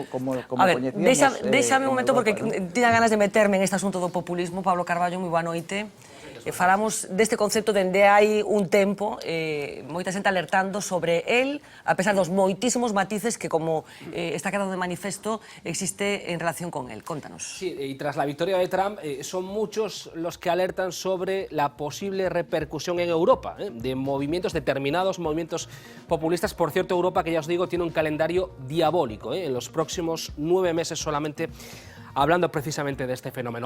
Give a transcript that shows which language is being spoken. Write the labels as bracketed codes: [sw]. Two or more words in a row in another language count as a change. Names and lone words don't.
[gl] A ver, coñecíamos. déxame un momento, porque tiña ganas de meterme en este asunto do populismo. Pablo Carballo, moi boa noite. Falamos deste concepto dende hai un tempo, moita xente alertando sobre el, a pesar dos moitísimos matices que, como está quedando de manifesto, existe en relación con él. Contanos. [es] Sí, y tras la victoria de Trump, son muchos los que alertan sobre la posible repercusión en Europa, de movimientos, determinados movimientos populistas. Por cierto, Europa, que ya os digo, tiene un calendario diabólico, en los próximos 9 meses solamente, hablando precisamente de este fenómeno.